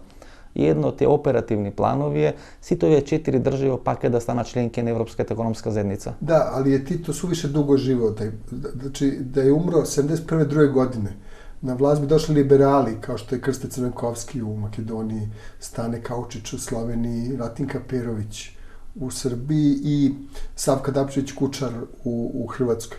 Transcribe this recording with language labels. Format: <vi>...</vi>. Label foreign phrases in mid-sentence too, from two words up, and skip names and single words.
<mk>И едно од тие оперативни планови е сите овие 4 држави пак да станат членки на Европската економска заедница. Да,</mk> <sr>ali je Tito suviše dugo živeo. Znači, da je umro 71. druge godine, na vlast bi došli liberali, kao što je Krste Crvenkovski u Makedoniji, Stane Kaučić u Sloveniji, Latinka Perović u Srbiji i Savka Dapčević Kučar u Hrvatskoj.</sr>